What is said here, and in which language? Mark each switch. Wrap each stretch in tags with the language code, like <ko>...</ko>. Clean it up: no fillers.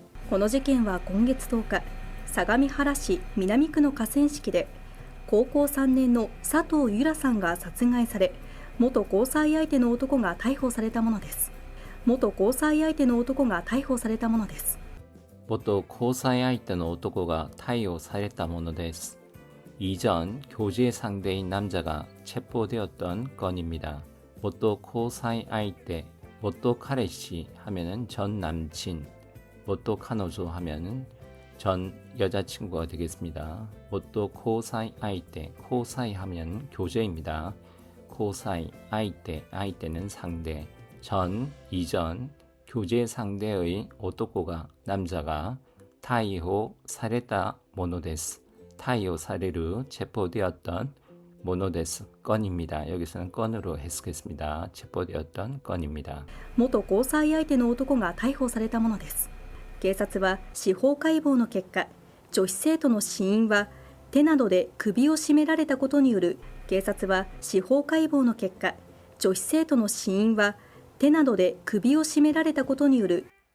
<ja>この事件は今月10日、相模原市南区の河川敷で高校3年の佐藤由良さんが殺害され、元交際相手の男が逮捕されたものです。元交際相手の男が逮捕されたものです。元交際相手の男が逮捕されたものです。</ja> <ko>이전 교제 상대인 남자가 체포되었던 건입니다. 元交際相手,元彼氏하면은 전 남친,元彼女하면은 전 여자친구가 되겠습니다. 元交際相手,交際 하면 교제입니다. 交際 相手는 상대, 전, 이전, 교제 상대의 오토코가 남자가</ko> <ja>타이호 사레다 모노데스, 타이호 사레루</ja> <ko>체포되었던 모노데스 건입니다. 여기서는 건으로 해석했습니다. 체포되었던 건입니다.</ko> <ja>元交際相手の男が逮捕されたものです。警察は司法解剖の結果、女子生徒の死因は手などで首を絞められたことによる警察は司法解剖の結果、女子生徒の死因は手などで首を絞められたことによる</ja>